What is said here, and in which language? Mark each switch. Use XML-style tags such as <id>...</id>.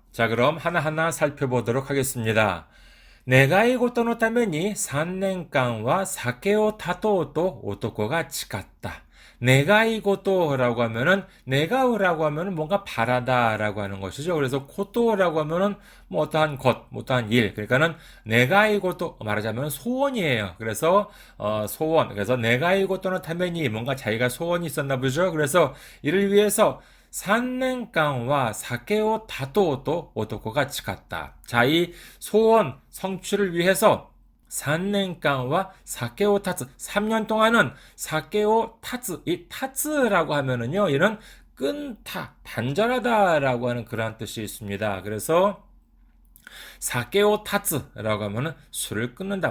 <ko>자, 그럼 하나하나 살펴보도록 하겠습니다.</ko> <ja>願い事のために3年間は酒を断とうと男が誓った.</ja> <ko>願い事라고 하면은, 내가우라고 하면은 뭔가 바라다라고 하는 것이죠. 그래서 고토라고 하면은 뭐 어떠한 것, 뭐 어떠한 일. 그러니까는 내가이고토 말하자면 소원이에요. 그래서 소원. 그래서 내가이고토의 ために 뭔가 자기가 소원이 있었나 보죠. 그래서 이를 위해서</ko> <ja>3年間は酒を断とうと男が誓った.</ja> <ko>자, 이 소원 성취를 위해서</ko> <ja>3年間は酒を断つ.</ja> <ko>3년 동안은</ko> <ja>酒を断つ.</ja> <ko>이 断つ라고 하면은요, 이런 끊다, 단절하다라고 하는 그러한 뜻이 있습니다. 그래서 사케오 타츠라고 하면은 술을 끊는다.</ko>